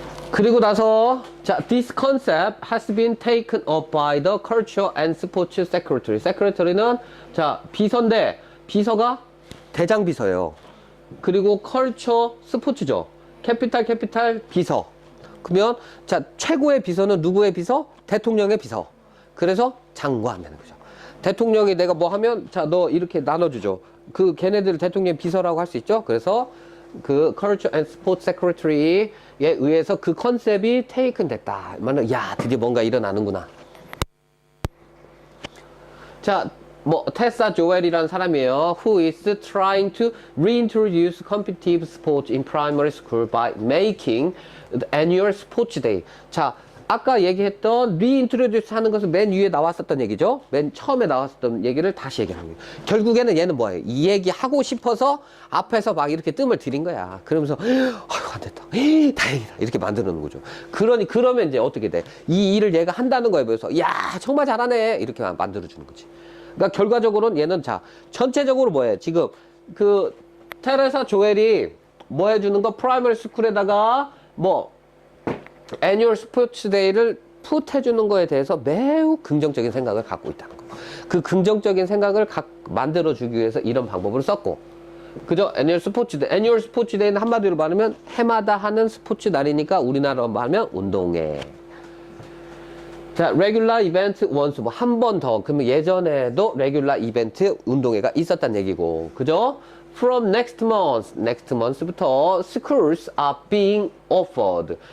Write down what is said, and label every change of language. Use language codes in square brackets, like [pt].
[ko] 그리고 나서 [en] 자, this concept has been taken up by the Culture and Sports Secretary. [ko] Secretary는 자, 비서인데 비서가 대장 비서예요. 그리고 Culture, 스포츠죠. 캐피탈 비서. 그러면 자, 최고의 비서는 누구의 비서? 대통령의 비서. 그래서 장관 되는 거죠. 대통령이 내가 뭐 하면 자, 너 이렇게 나눠주죠. 그 걔네들 대통령 비서라고 할 수 있죠. 그래서 그 Culture and Sports Secretary에 의해서 그 컨셉이 테이큰 됐다. 야, 드디어 뭔가 일어나는구나. 자, 뭐 테사 조엘이라는 사람이에요. [en] Who is trying to reintroduce competitive sports in primary school by making the annual sports day. [ko] 자, 아까 얘기했던 reintroduce 하는 것은 맨 위에 나왔었던 얘기죠. 맨 처음에 나왔었던 얘기를 다시 얘기하는 거예요. 결국에는 얘는 뭐예요? 이 얘기 하고 싶어서 앞에서 막 이렇게 뜸을 들인 거야. 그러면서 아유 안 됐다. 다행이다. 이렇게 만드는 거죠. 그러면 이제 어떻게 돼? 이 일을 얘가 한다는 거에 비해서 야 정말 잘하네. 이렇게 만들어주는 거지. 그러니까 결과적으로는 얘는 자 전체적으로 뭐예요? 지금 그 테레사 조엘이 뭐 해주는 거? 프라이머리 스쿨에다가 뭐 애뉴얼 스포츠 데이를 풋 해주는 거에 대해서 매우 긍정적인 생각을 갖고 있다는 거. 그 긍정적인 생각을 만들어주기 위해서 이런 방법을 썼고, 그죠? 애뉴얼 스포츠 데이는 한마디로 말하면 해마다 하는 스포츠 날이니까 우리나라로 말하면 운동회. 자, 레귤라 이벤트 원수 뭐 한 번 더. 그러면 예전에도 레귤라 이벤트 운동회가 있었단 얘기고, 그죠? [en] From next month부터 schools are being offered.